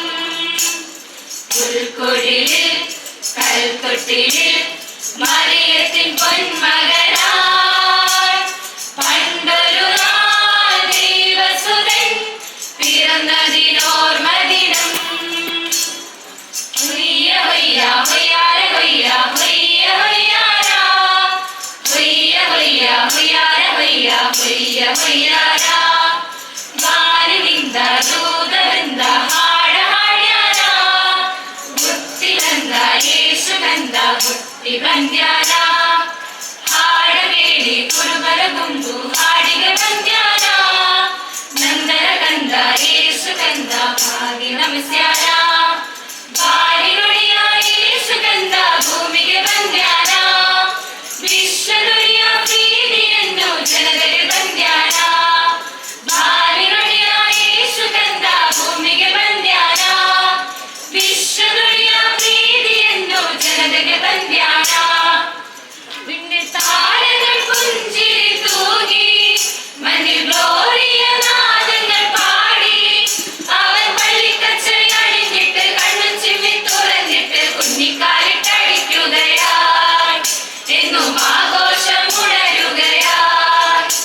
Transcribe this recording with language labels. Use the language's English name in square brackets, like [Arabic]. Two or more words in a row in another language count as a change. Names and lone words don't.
[Malayalam] പുൽക്കൊടിലിൽ കൽത്തൊട്ടിലിൽ മറിയത്തിൻ പൊന്മകനായി പണ്ടൊരു നാൾ ദൈവസുതൻ പിറന്നതിനോർമദിനം. ഹൊയ്യ ഹൊയ്യ ഹൊയ്യാര ഹൊയ്യ ഹൊയ്യ ഹൊയ്യാര. ഹൊയ്യ ഹൊയ്യ ഹൊയ്യാര ഹൊയ്യ ഹൊയ്യ ഹൊയ്യാര. [Kannada] ಬಾರಿನಿಂದ ದೂತರಿಂದ ಹಾಡ ಹಾಡ್ಯಾರ, ಗುತ್ತಿನಂದ ಯೇಸು ಕಂದ ಹುಟ್ಟಿ ಬಂದ್ಯಾರ. ಹಾಡಬೇಡಿ ಕುರುಬರ ಗುಂಪು ಹಾಡಿಗೆ ಬಂದ್ಯಾರ, ನಂದರ ಕಂದ ಯೇಸು ಕಂದ ಭಾಗಿ ನಮಿಸ್ಯಾರ. ಬಾರಿ ನುಡಿಯ ಯೇಸು ಕಂದ ಭೂಮಿಗೆ ಬಂದ್ಯಾರ, ವಿಶ್ವನುಡಿಯ ಪ್ರೀತಿಯನ್ನು ಜನರಿಗೆ ಬಂದ್ಯಾರ. ಬಾರಿ ನುಡಿಯ ಯೇಸು ಕಂದ ಭೂಮಿಗೆ ಬಂದ್ಯಾರ, ವಿಶ್ವನುಡಿಯ ಪ್ರೀತಿಯನ್ನು ಜನರಿಗೆ ಬಂದ್ಯಾರ. [Malayalam] വിണ്ണിൽ താരകൾ പുഞ്ചിരി തൂകി, മണ്ണിൽ ഗ്ലോറിയ നാദങ്ങൾ പാടി. അവൻ പള്ളിക്കച്ചറി അണിഞ്ഞിട്ട് കണ്ണും ചിമ്മി തുറന്നിട്ട് കുഞ്ഞിക്കാലിട്ടടിക്കുകയായി, എന്നും ആഘോഷം ഉണരുകയായി.